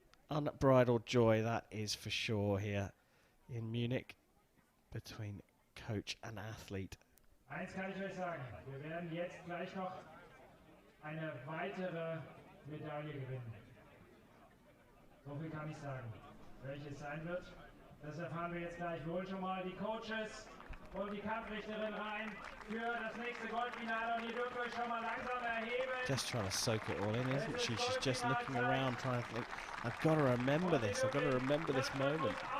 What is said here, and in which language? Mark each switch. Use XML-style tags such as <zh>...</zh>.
<en>Unbridled joy, that is for sure, here in Munich. between coach and athlete.</en> <de>Eins kann ich euch sagen, wir werden jetzt gleich noch eine weitere Medaille gewinnen. So viel kann ich sagen. Welches sein wird, das erfahren wir jetzt gleich. Wohl schon mal die Coaches und die Kampfrichterin rein für das nächste Goldfinale und ihr dürft euch schon mal langsam erheben.</de> <en>Just trying to soak it all in, isn't she? She's just looking around trying to think, I've got to remember this, I've got to remember this moment.</en>